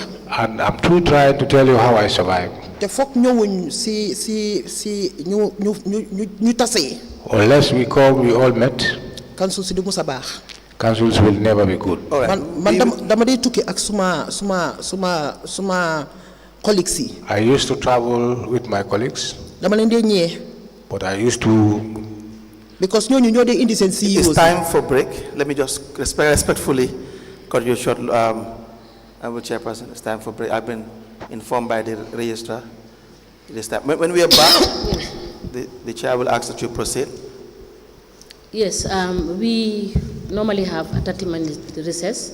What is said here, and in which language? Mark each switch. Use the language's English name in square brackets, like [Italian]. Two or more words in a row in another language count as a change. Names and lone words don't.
[English] and I'm too trying to tell you how I survive. [Wolof] te foog ñëwuñ si ñu tasee. [English] Unless we come, we all met, [Wolof] council si du musa baax. [English] councils will never be good. All right. [Wolof] man dama dee tukki ak suma colleagues yi. [English] I used to travel with my colleagues, [Wolof] dama leen dee ñëwee. [English] but I used to. [Wolof] because ñooñu ñoo dee indi seen CEOs. [English] It's time for break. Let me just respectfully cut you short, Chairperson. It's time for break. I've been informed by the registrar. It is time. When we are back, the chair will ask that you proceed. Yes, we normally have a 30-minute recess.